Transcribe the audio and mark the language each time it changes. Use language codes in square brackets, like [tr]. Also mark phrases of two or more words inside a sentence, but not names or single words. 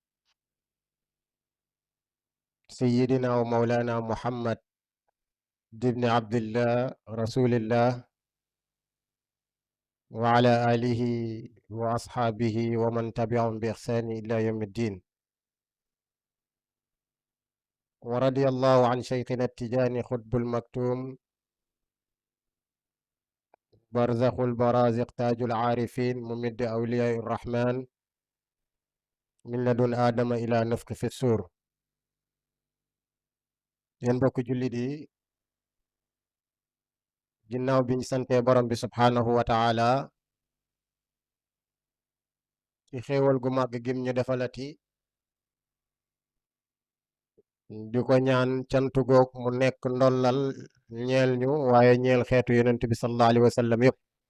[ar] سيدنا ومولانا محمد بن عبد الله رسول الله وعلى آله وأصحابه ومن تبعهم بإحسان إلى يوم الدين ورضي الله عن شيخنا التجاني قطب المكتوم برزخ البرازخ تاج العارفين ممد الأولياء الرحمن من لدن آدم إلى النفخ في الصور. [wo] Yéen mbokk jullit yi, ginnaaw biñ sante borom bi [ar] سبحانه وتعالى [wo] ci xéewal gu màgg gim ñu defalati, di ko ñaan cantu goog mu nekk ndollal ñeel ñu waaye ñeel xeetu yonent bi [ar] صلى الله عليه وسلم [wo] yëpp,